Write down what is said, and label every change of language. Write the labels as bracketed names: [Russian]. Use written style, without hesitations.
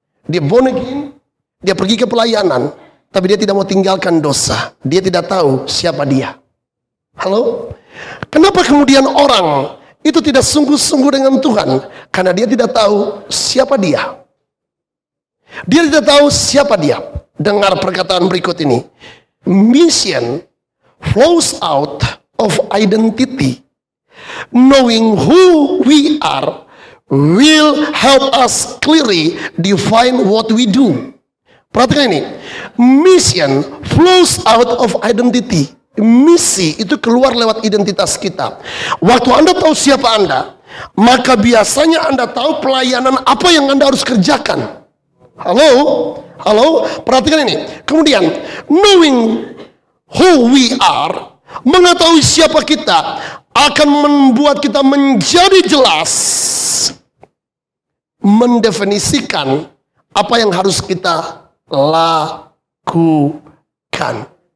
[Indonesian] Dia born again, dia pergi ke pelayanan, tapi dia tidak mau tinggalkan dosa. Dia tidak tahu siapa dia. Halo? Kenapa kemudian orang itu tidak sungguh-sungguh dengan Tuhan? Karena dia tidak tahu siapa dia. Dia tidak tahu siapa dia. Dengar perkataan berikut ini. [English] Mission flows out of identity. Knowing who we are will help us clearly define what we do. [Indonesian] Perhatikan ini. [English] Mission flows out of identity. [Indonesian] Misi itu keluar lewat identitas kita. Waktu Anda tahu siapa Anda, maka biasanya Anda tahu pelayanan apa yang Anda harus kerjakan. Halo? Halo? Perhatikan ini. Kemudian, [English] knowing who we are, [Indonesian] mengetahui siapa kita, akan membuat kita menjadi jelas mendefinisikan apa yang harus kita lakukan.